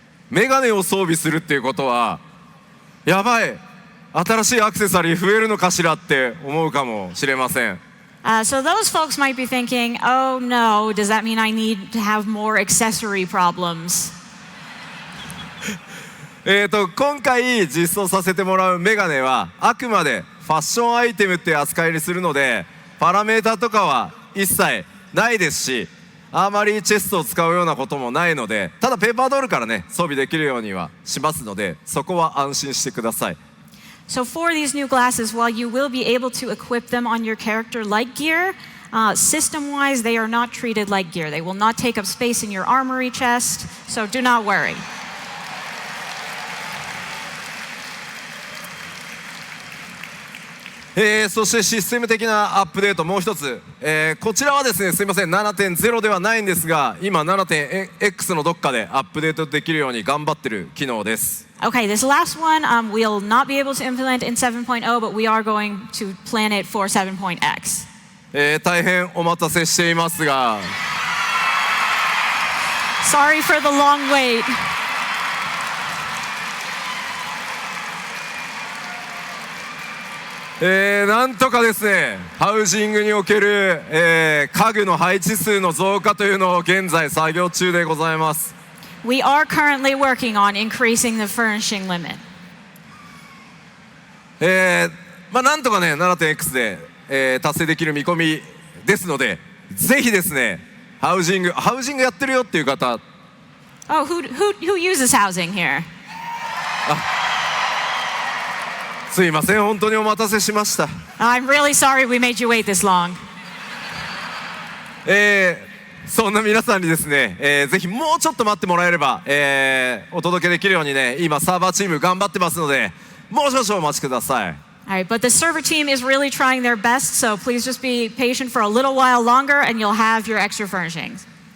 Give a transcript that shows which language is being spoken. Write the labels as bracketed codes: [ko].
[ja] メガネを装備するっていうことはやばい、新しいアクセサリー増えるのかしらって思うかもしれません。 [en] So those folks might be thinking, oh no, does that mean I need to have more accessory problems? [ja] 今回実装させてもらうメガネはあくまでファッションアイテムって扱いにするのでパラメータとかは一切ないですし、アーマリーチェストを使うようなこともないので、ただペーパードールからね装備できるようにはしますので、そこは安心してください。 [en] So for these new glasses, while you will be able to equip them on your character like gear, system-wise they are not treated like gear. They will not take up space in your armory chest, so do not worry. [ja] そしてシステム的なアップデートもう一つ、こちらはですねすいません 7.0 ではないんですが今 7.x のどっかでアップデートできるように頑張ってる機能です。 [en] Okay, this last one we'll not be able to implement in 7.0, but we are going to plan it for 7.x. [ja] 大変お待たせしていますが [en] Sorry for the long wait. [ja] なんとかですねハウジングにおける、家具の配置数の増加というのを現在作業中でございます。 [en] We are currently working on increasing the furnishing limit. [ja] なんとかね 7.x で、達成できる見込みですので、ぜひですねハウジングやってるよっていう方。 [en] Oh, who uses housing here? [ja] すいません本当にお待たせしました。 [en] I'm really sorry we made you wait this long. [ja] そんな皆さんにですね、ぜひもうちょっと待ってもらえれば、お届けできるようにね今サーバーチーム頑張ってますのでもう少々お待ちください。 [en] All right, but the server team is really trying their best, so please just be patient for a little while longer and you'll have your extra furnishings.